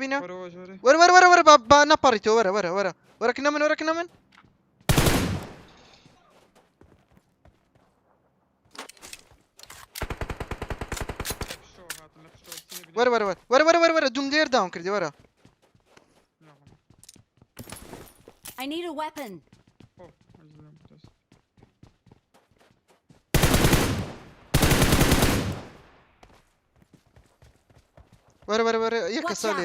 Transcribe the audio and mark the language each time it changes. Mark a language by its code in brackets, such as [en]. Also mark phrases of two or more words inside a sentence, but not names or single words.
[ckb] وەرەوە ژۆرە وەرە با نەپەڕیتەوە وەرە وەرەکنە من وەرە دوم لێر داوام کردی وەرە [en] I need a weapon. [ckb] وەرە یەک Watch کەسا